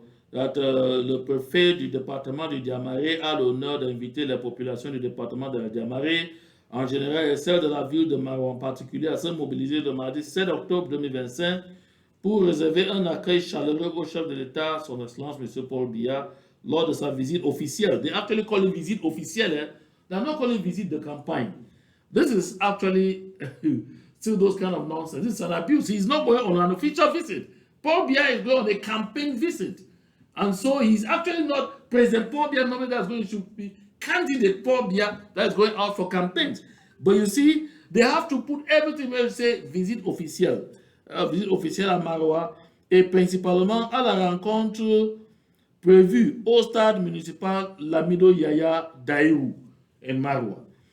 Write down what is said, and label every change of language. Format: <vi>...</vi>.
<en>That</en> <fr>le préfet du département de Diamare a l'honneur d'inviter les populations du département de Diamare, en général et celles de la ville de Maroua en particulier, à se mobiliser le mardi 7 octobre 2025 pour réserver un accueil chaleureux au chef de l'État, son Excellence M. Paul Biya, lors de sa visite officielle.</fr> <en>They actually call it</en> <fr>visite officielle.</fr> <en>They're not calling</en> <fr>visite de campagne.</fr> <en>This is actually still those kind of nonsense. This is an abuse. He's not going on an official visit. Paul Biya is going on a campaign visit. And so he's actually not President Paul Biya, nobody that's going to be candidate Paul Biya that is going out for campaigns. But you see, they have to put everything where they say</en> <fr>visite officielle. Visite officielle à Maroua et principalement à la rencontre prévue au stade municipal Lamido Yaya Daïrou en Maroua.</fr>